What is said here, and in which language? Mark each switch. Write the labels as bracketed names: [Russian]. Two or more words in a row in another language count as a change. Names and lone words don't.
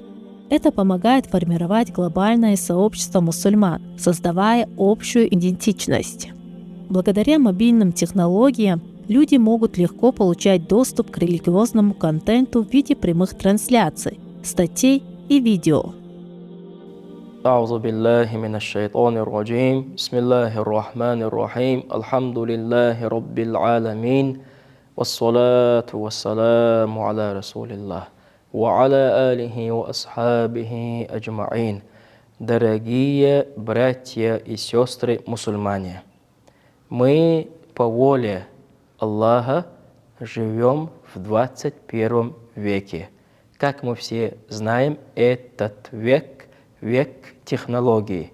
[Russian] Это помогает формировать глобальное сообщество мусульман, создавая общую идентичность. Благодаря мобильным технологиям люди могут легко получать доступ к религиозному контенту в виде прямых трансляций, статей и видео. [Arabic] أعوذ بالله من الشيطان الرجيم بسم الله الرحمن الرحيم الحمد لله رب العالمين والصلاة والسلام على رسول الله وعلى آله وأصحابه أجمعين. [Russian] Дорогие братья и сестры мусульмане, мы по воле Аллаха живем в 21 веке. Как мы все знаем, этот век технологий.